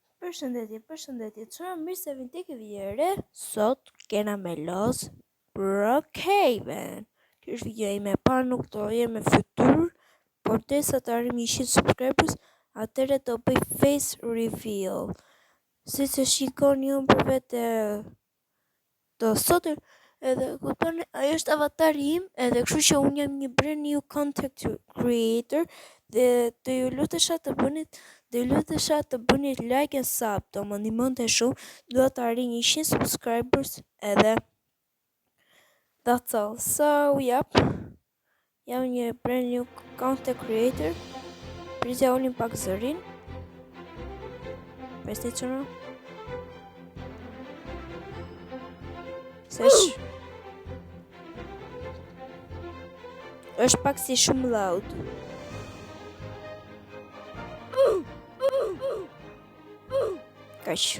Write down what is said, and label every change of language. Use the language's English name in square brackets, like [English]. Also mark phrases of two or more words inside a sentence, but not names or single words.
[Albanian] Përshëndetje, çuna mirë se vini tek video. Sot kena me los Brookhaven. Kjo është video ime e parë, nuk do jem me fytyrë, por derisa të arrim 100 subscribers, atëherë do bëj [English] face reveal. [Albanian] Siç e shikoni unë për vetë do sot edhe kuptoni, ajo është avatari im, edhe kështu që unë jam një [English] brand new content creator [Albanian] dhe do ju lutesha të bëni [English] like and sub, [Albanian] do më ndihmonte shumë, dua të arrin 100 subscribers edhe [English] that's all. So, [Albanian] jam një [English] brand new content creator. [Albanian] Prizja ulim pak zërin. Presni qëna. është pak si shumë loud. Kaq.